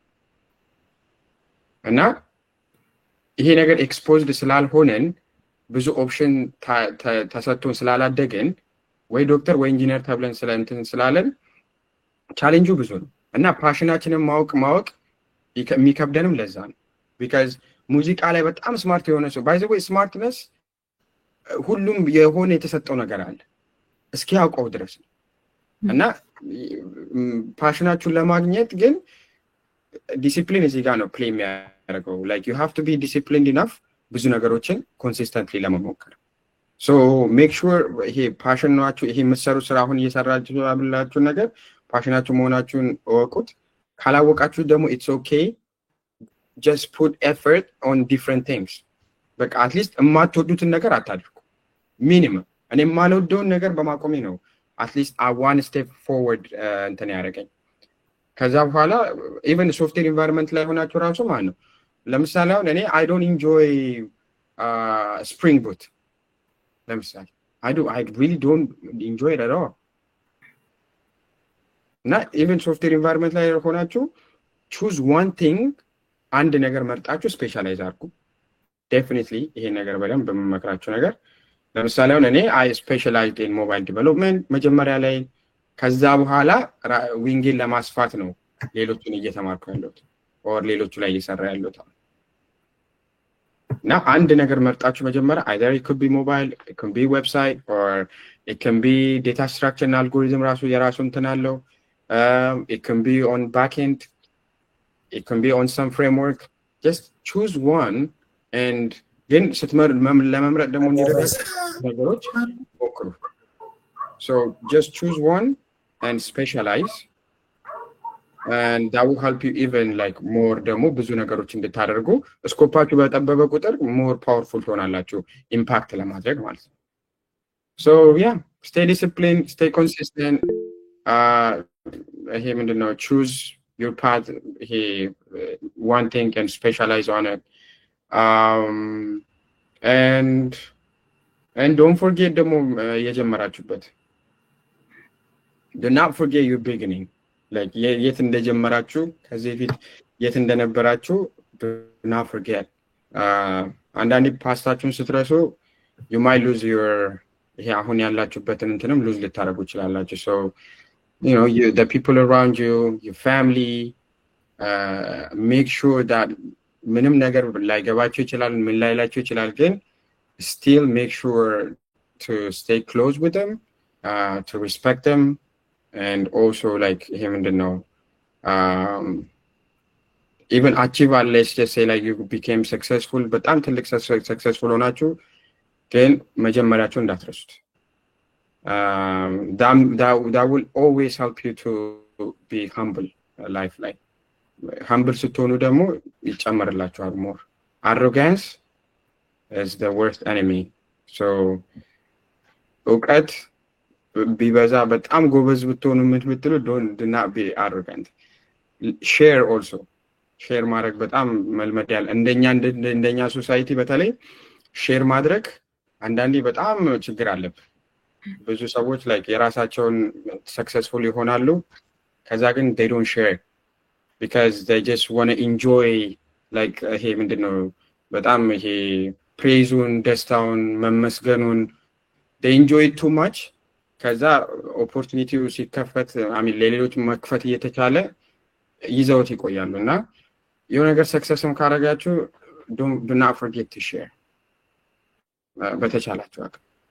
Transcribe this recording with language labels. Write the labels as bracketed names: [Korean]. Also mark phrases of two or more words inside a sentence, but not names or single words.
[Amharic] እና ይሄ ነገር ኤክስፖዝድ ስላልሆነን ብዙ ኦፕሽን ተሰጥቶን ስላላደገን ወይ ዶክተር ወይ ኢንጂነር ተብለን ስላለን ቻሌንጁ ብዙ ነው እና ፓሽናችንን ማወቅ የሚከብደንም ለዛ ነው። because ሙዚቃ ላይ በጣም ስማርት የሆነ ሰው [English] by the way smartness [Amharic] ሁሉም የሆነ የተሰጠው ነገር አለ እስኪያውቀው ድረስ እና ፓሽናችሁን ለማግኘት ግን ዲሲፕሊን እዚህ ጋር ነው ፕሌይ የሚያደርገው. [English] like you have to be disciplined enough [Amharic] ብዙ ነገሮችን [English] consistently ለመሞከር. so make sure [Amharic] ይሄ ፓሽን ናችሁ፣ ይሄ የምትሰሩት ስራ አሁን እየሰራችሁ ያላችሁ ነገር ፓሽናችሁ መሆናችሁን እወቁት። ካላወቃችሁ ደግሞ [English] it's okay, just put effort on different things. [Amharic] በቃ [English] at least [Amharic] የማትወዱትን ነገር አታድርጉ ሚኒመም። እኔ የማልወደውን ነገር በማቆሜ ነው [English] at least one step forward [Amharic] እንትን ያደረገኝ። ከዛ በኋላ [English] even software environment [Amharic] ላይ ሆናችሁ ራሱ ማለት ነው ለምሳሌ አሁን እኔ [English] I don't enjoy Spring Boot [Amharic] ለምሳሌ [English] I really don't enjoy it at all. እና even software environment [Amharic] ላይ ሆናችሁ [English] choose one thing, [Amharic] አንድ ነገር መርጣችሁ ስፔሻላይዝ አድርጉ። definitely ይሄ ነገር በደንብ በመመክራችሁ ነገር ለምሳሌ አሁን እኔ [English] I specialized in mobile development [Amharic] መጀመሪያ ላይ ከዛ በኋላ ዊንጌን ለማስፋት ነው ሌሎቹን እየተማርኩ ያለሁት or ሌሎቹ ላይ እየሰራ ያለሁት እና አንድ ነገር መርጣችሁ መጀመሪያ [English] either it could be mobile, it can be website, or it can be data structure and algorithm [Amharic] ራሱ የራሱ እንትን አለው [English] it can be on backend, it can be on some framework. Just choose one and then [Amharic] ለመምረጥ ደግሞ እንዲረዳችሁ ነገሮች ሞክሩ. [English] So just choose one and specialize, and that will help you even like more [Amharic] ደግሞ ብዙ ነገሮች እንድታደርጉ ስኮፓችሁ በጠበበ ቁጥር [English] more powerful [Amharic] ትሆናላችሁ ኢምፓክት ለማድረግ ማለት ነው. [English] So yeah, stay disciplined, stay consistent. [Amharic] ይሄ ምንድነው [English] choose your path, one thing and specialize on it. And don't forget [Amharic] ደግሞ የጀመራችሁበት. [English] Do not forget your beginning. [Amharic] Like የት እንደጀመራችሁ ከዚህ ፊት የት እንደነበራችሁ [English] do not forget. [Amharic] አንዳንዴ ፓስታችሁን ስትረሱ [English] you might lose your [Amharic] ይሄ አሁን ያላችሁበትን እንትንም lose ልታደርጉ ይችላላችሁ. [English] So you know, the people around you, your family, make sure that [Amharic] ምንም ነገር ላይገባችሁ ይችላል ምን ላይላችሁ ይችላል ግን [English] still make sure to stay close with them, to respect them, and also like [Amharic] ይሄ ምንድነው [English] even achieve, let's just say like you became successful, [Amharic] በጣም ትልቅ successful ሆናችሁ ግን መጀመሪያችሁ እንዳትረሱት. [English] That will always help you to be humble life. [Amharic] Like humble ስትሆኑ ደግሞ ይጨመርላችኋል more. [English] Arrogance is the worst enemy. [Amharic] So እውቀት ቢበዛ በጣም ጎበዝ ብትሆኑ የምትሉ [English] do not be arrogant. Share also. [Amharic] ሼር ማድረግ በጣም መልመድ ያለ እንደኛ ሶሳይቲ በተለይ ሼር ማድረግ አንዳንዴ በጣም ችግር አለበት። ብዙ ሰዎች like የራሳቸውን successful ይሆናሉ ከዛ ግን [English] they don't share because they just want to enjoy like [Amharic] ይሄ ምንድነው በጣም ይሄ praise-ን ደስታውን መመስገኑን [English] they enjoy it too much. [Amharic] ከዛ opportunity ሲከፈት ለሌሎች መክፈት እየተቻለ ይዘውት ይቆያሉና የሆነ ነገር ሰክሰስም ካረጋችሁ [English] do not forget to share [Amharic] በተቻላችሁ አቅም.